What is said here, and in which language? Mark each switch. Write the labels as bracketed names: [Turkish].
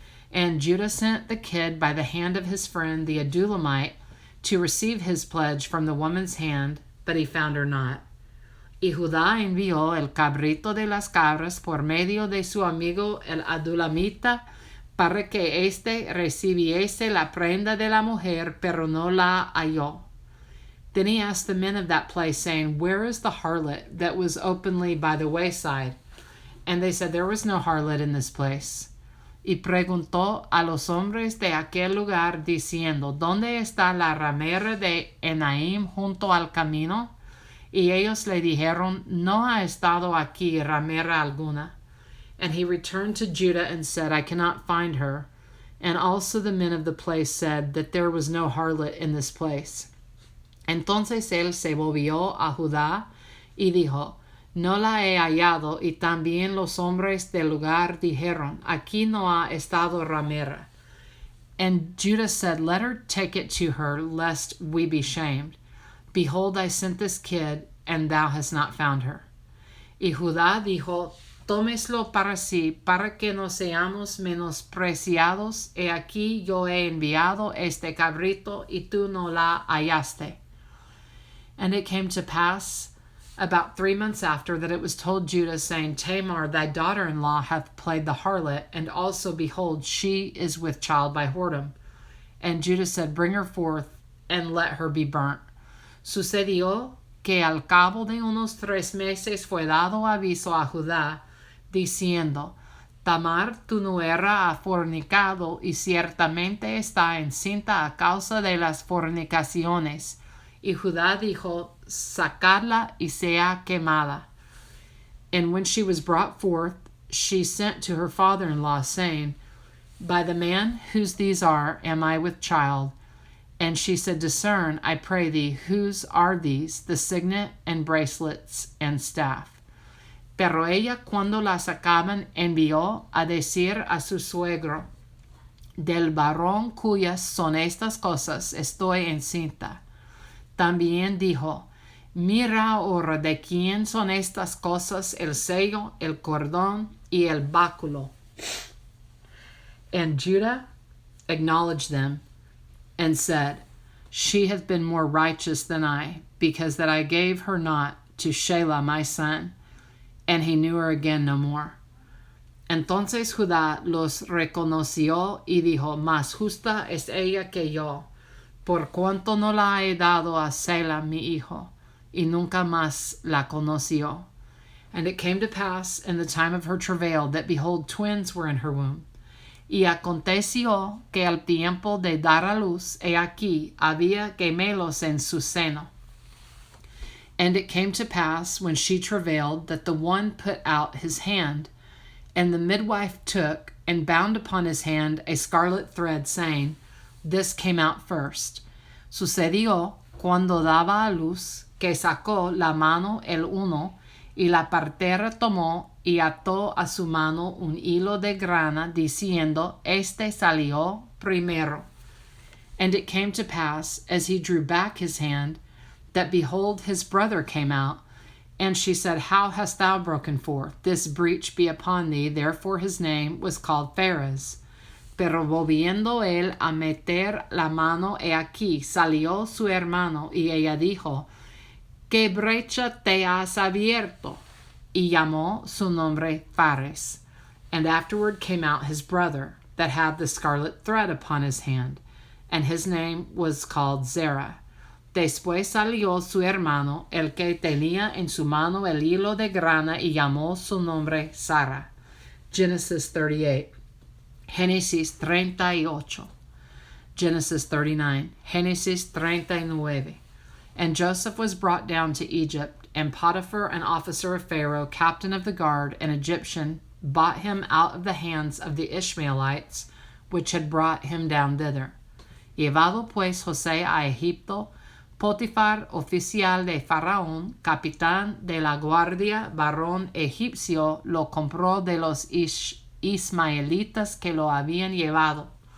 [English] And Judah sent the kid by the hand of his friend the Adulamite to receive his pledge from the woman's hand, but he found her not. [Spanish] Y Judá envió el cabrito de las cabras por medio de su amigo el Adulamita, para que éste recibiese la prenda de la mujer, pero no la halló. [English] Then he asked the men of that place, saying, Where is the harlot that was openly by the wayside? And they said, There was no harlot in this place. [Spanish] Y preguntó a los hombres de aquel lugar, diciendo, ¿Dónde está la ramera de Enaim junto al camino? Y ellos le dijeron, No ha estado aquí ramera alguna. [English] And he returned to Judah and said, I cannot find her. And also the men of the place said that there was no harlot in this place. [Spanish] Entonces él se volvió a Judá y dijo, No la he hallado. Y también los hombres del lugar dijeron, Aquí no ha estado ramera. [English] And Judah said, Let her take it to her, lest we be shamed. Behold, I sent this kid, and thou hast not found her. [Spanish] Y Judá dijo, Tómeslo para sí, para que no seamos menospreciados. He aquí yo he enviado este cabrito, y tú no la hallaste. [English] And it came to pass about 3 months after that it was told Judah, saying, Tamar, thy daughter-in-law, hath played the harlot, and also, behold, she is with child by whoredom. And Judah said, Bring her forth, and let her be burnt. [Spanish] Sucedió que al cabo de unos 3 meses fue dado aviso a Judá, diciendo, Tamar tu nuera ha fornicado y ciertamente está encinta a causa de las fornicaciones. Y Judá dijo, sacadla y sea quemada. [English] And when she was brought forth, she sent to her father-in-law, saying, By the man whose these are, am I with child? And she said, Discern, I pray thee, whose are these, the signet and bracelets and staff. [Spanish] Pero ella, cuando la sacaban, envió a decir a su suegro, Del varón cuyas son estas cosas, estoy encinta. También dijo, Mira ahora de quién son estas cosas, el sello, el cordón y el báculo. [English] And Judah acknowledged them, and said, She hath been more righteous than I, because that I gave her not to Shelah my son. And he knew her again no more. [Spanish] Entonces Judá los reconoció y dijo, Más justa es ella que yo, por cuanto no la he dado a Selah mi hijo, y nunca más la conoció. [English] And it came to pass in the time of her travail, that behold, twins were in her womb. [Spanish] Y aconteció que al tiempo de dar a luz, he aquí, había gemelos en su seno. [English] And it came to pass, when she travailed, that the one put out his hand, and the midwife took and bound upon his hand a scarlet thread, saying, This came out first. [Spanish] Sucedió, cuando daba a luz, que sacó la mano el uno, y la partera tomó y ató a su mano un hilo de grana, diciendo, Este salió primero. [English] And it came to pass, as he drew back his hand, that behold, his brother came out. And she said, How hast thou broken forth? This breach be upon thee. Therefore his name was called Pharez. [Spanish] Pero volviendo él a meter la mano, he aquí, salió su hermano, y ella dijo, ¿Qué brecha te has abierto? Y llamó su nombre Pharez. [English] And afterward came out his brother, that had the scarlet thread upon his hand, and his name was called Zerah. [Spanish] Después salió su hermano, el que tenía en su mano el hilo de grana, y llamó su nombre Sara. [English] Genesis 38. Génesis 38. Genesis 39. Génesis 39. And Joseph was brought down to Egypt, and Potiphar, an officer of Pharaoh, captain of the guard, an Egyptian, bought him out of the hands of the Ishmaelites, which had brought him down thither. [Spanish] Llevado pues José a Egipto, Potifar, oficial de Faraón, capitán de la guardia, varón egipcio, lo compró de los Ismaelitas que lo habían llevado.